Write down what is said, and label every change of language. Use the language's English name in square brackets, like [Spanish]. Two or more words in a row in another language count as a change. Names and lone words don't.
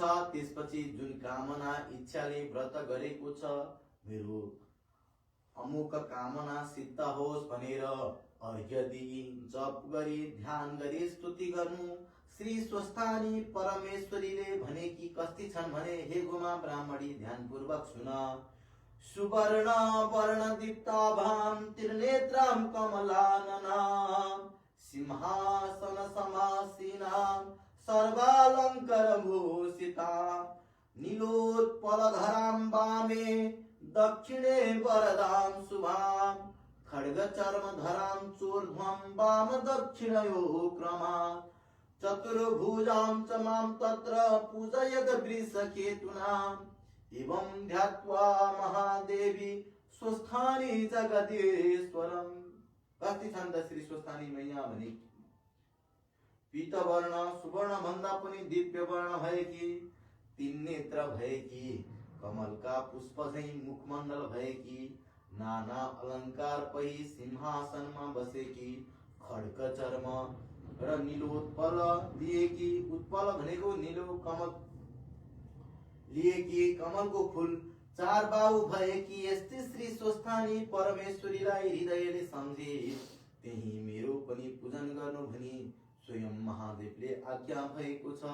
[Nepali] त्यसपछि जुन कामना इच्छाले व्रत गरेको छ, मेरो अमुक कामना सिद्ध होस् भनेर अर्घ्य दिई जप गरी ध्यान गरी स्तुति गर्नु। श्री स्वस्थानी परमेश्वरीले भनेकी कस्ती छन् भने, हे गोमा ब्राह्मणी, ध्यानपूर्वक सुन। [Sanskrit] सुवर्ण वर्ण दीप्ताभां त्रिनेत्रां कमलाननां सिंहासन समासीनां सर्वालंकार भूषितां नीलोत्पलधरां वामे दक्षिणे वरदां शुभां खड्गचर्मधरां चोर्ध्वं वाम दक्षिणयोः क्रमात् चतुर्भुजां च मां तत्र पूजयत वृषकेतुनाम् एवं ध्यात्वा महादेवी स्वस्थानी जगदीश्वरम्। [Nepali] कति छन् त श्री स्वस्थानी मैया भने? पीतवर्ण सुवर्ण भन्दा पनि दिव्य वर्ण भएकी, तीन नेत्र भएकी, कमलका पुष्प झैं मुखमण्डल भएकी, नाना अलङ्कार पही सिंहासनमा बसेकी, खड्ग चर्म र नीलोत्पल लिएकी, उत्पल भनेको नीलो, कमल लिएकी, कमलको फूल चार बाहु भएकी यस्तै श्री स्वस्थानी परमेश्वरीलाई हृदयले सम्झे त्यही मेरो पनि पूजन गर्नु भनी स्वयं महादेवले आज्ञा भएको छ।